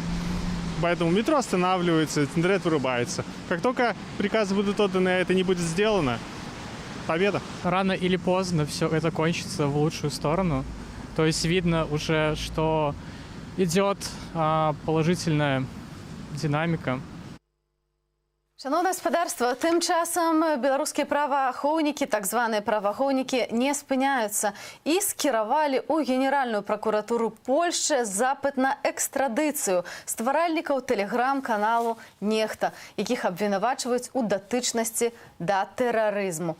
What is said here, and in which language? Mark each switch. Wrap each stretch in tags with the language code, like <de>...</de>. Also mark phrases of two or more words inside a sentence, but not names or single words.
<ru>Поэтому метро останавливается, интернет вырубается. Как только приказы будут отданы, а это не будет сделано, победа. Рано или поздно все это кончится в лучшую сторону. То есть видно уже, что идет положительная динамика.</ru> <be>Шановне гаспадарства, тым часам беларускія праваахоўнікі, так званыя праваахоўнікі, не спыняюцца і скіравалі ў Генеральную пракуратуру Польшчы запыт на экстрадыцыю стваральнікаў тэлеграм-каналу «Нехта», якіх абвінавачваюць у датычнасці да тэрарызму.</be>